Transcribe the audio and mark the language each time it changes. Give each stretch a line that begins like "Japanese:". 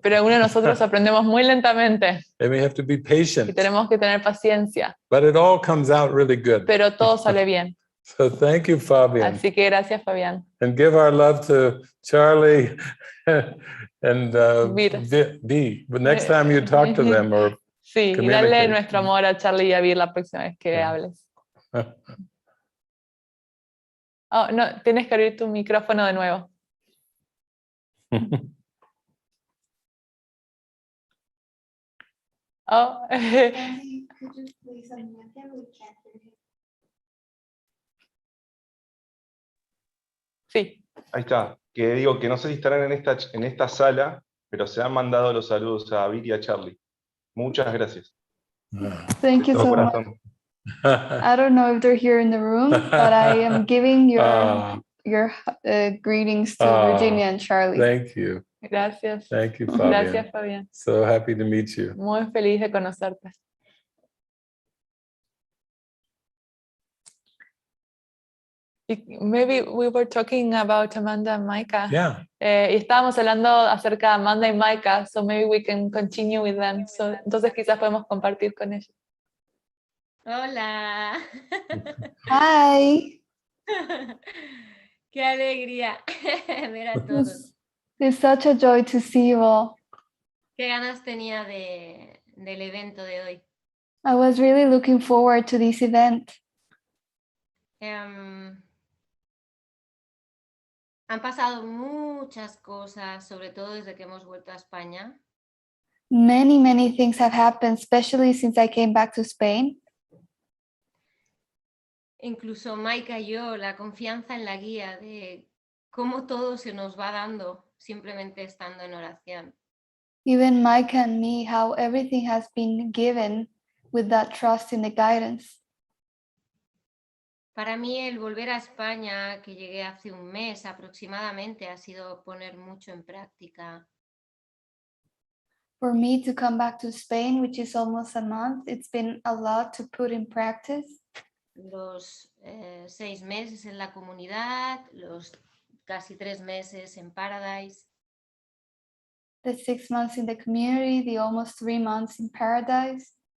Spanish: pero algunos de nosotros aprendemos muy lentamente
English: and we have to be
Spanish: y
English: patient.
Spanish: tenemos que tener paciencia,
English: But it all comes out really good.
Spanish: pero todo sale bien.
English: So thank you, Fabian.
Spanish: Así que gracias, Fabián.
English: And give our love to Charlie and V. But next time you talk to them or
Spanish: Sí, y
English: communicate.
Spanish: dale nuestro amor a Charlie y a Vir la próxima vez que hables. Oh, no, tienes que abrir tu micrófono de nuevo. Oh,
English: Could you please unmute him? We can't hear him.
Spanish: sí. Ahí está. Que digo que no sé si estarán en esta sala, pero se han mandado los saludos a David y a Charlie. Muchas gracias.
English: Thank you
Spanish: De todo
English: so much.
Spanish: corazón.
English: I don't know if they're here in the room, but I am giving Ah, your greetings to Ah, Virginia and Charlie. thank you.
Spanish: Gracias.
English: Thank you, Fabian.
Spanish: Gracias, Fabián.
English: So happy to meet you.
Spanish: Muy feliz de conocerte.
English: Maybe we were talking about Amanda and Micah. Yeah.
Spanish: Y estábamos hablando acerca de Amanda y Micah,
English: so maybe we can continue with them.
Spanish: So, entonces quizás podemos compartir con ellos. Hola.
English: Hi.
Spanish: Qué alegría ver a todos.
English: It's such a joy to see you all.
Spanish: Qué ganas tenía del evento de hoy.
English: I was really looking forward to this event.
Spanish: Han pasado muchas cosas, sobre todo desde que hemos vuelto a España.
English: Many, many things have happened, especially since I came back to Spain.
Spanish: Incluso Maika y yo, la confianza en la guía de cómo todo se nos va dando simplemente estando en oración.
English: Even Micah and me, how everything has been given with that trust in the guidance.
Spanish: Para mí el volver a España, que llegué hace un mes aproximadamente, ha sido poner mucho en práctica.
English: For me to come back to Spain, which is almost a month, it's been a lot to put in practice.
Spanish: Los 6 meses en la comunidad, los casi 3 meses en Paradise.
English: The 6 months in the community, the almost 3 months in Paradise.